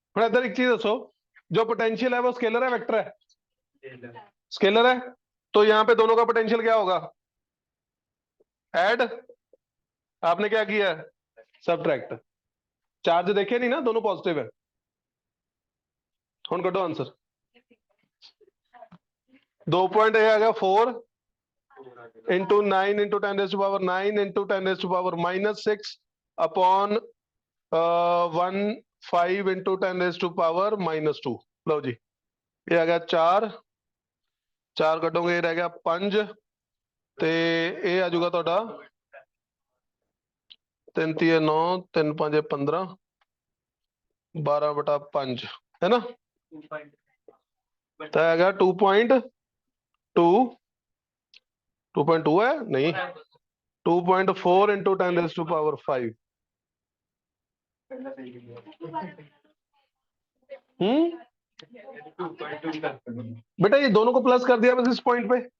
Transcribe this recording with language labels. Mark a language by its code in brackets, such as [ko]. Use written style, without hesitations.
[pa] ਹੁਣ ਇੱਧਰ [hi] एक चीज दसो, जो पोटेंशियल है वो स्केलर है वेक्टर है? स्केलर है, तो यहाँ पे दोनों का पोटेंशियल क्या होगा? ऐड, आपने क्या किया है? सबट्रैक्ट। चार्ज देखे नहीं ना, दोनों पॉजिटिव है। [pa] ਹੁਣ ਕੱਢੋ आंसर। [hi] 2 पॉइंट आ गया 4 into 9 into 10 raised to power 9 into 10 raised to power -6 upon 1 5 into 10 raised to power -2। लो जी ये आ गया [pa] 4 4 ਕੱਢੋਗੇ, ਇਹ ਰਹਿ ਗਿਆ 5 ਤੇ ਇਹ ਆ ਜਾਊਗਾ ਤੁਹਾਡਾ 3 3 9 3 5 15 12/5 है ना। [hi] तो आ गया 2.2 2.2 है नहीं 2.4 into 10 raised to power 5। बेटा ये दोनों को प्लस कर दिया बस इस पॉइंट पे।